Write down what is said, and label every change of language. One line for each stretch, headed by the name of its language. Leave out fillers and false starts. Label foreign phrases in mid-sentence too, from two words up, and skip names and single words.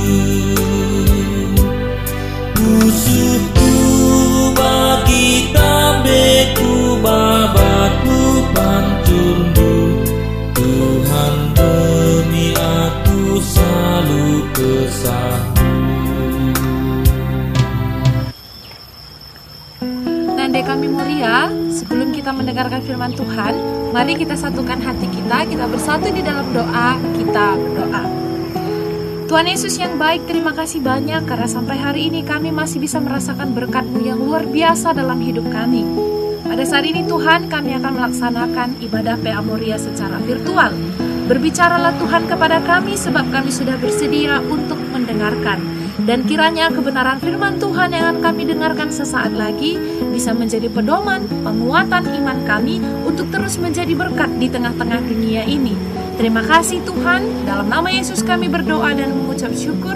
Batak Karo: Musuhku bagi tambeku babatku pancurmu. Tuhan demi aku selalu kesahmu. Nande kami Moria,
Indonesian: sebelum kita mendengarkan firman Tuhan, mari kita satukan hati kita bersatu di dalam doa, kita berdoa. Tuhan Yesus yang baik, terima kasih banyak karena sampai hari ini kami masih bisa merasakan berkat-Mu yang luar biasa dalam hidup kami. Pada saat ini Tuhan, kami akan melaksanakan ibadah PA Moria secara virtual. Berbicaralah Tuhan kepada kami sebab kami sudah bersedia untuk mendengarkan. Dan kiranya kebenaran firman Tuhan yang akan kami dengarkan sesaat lagi bisa menjadi pedoman, penguatan iman kami untuk terus menjadi berkat di tengah-tengah dunia ini. Terima kasih Tuhan, dalam nama Yesus kami berdoa dan mengucap syukur.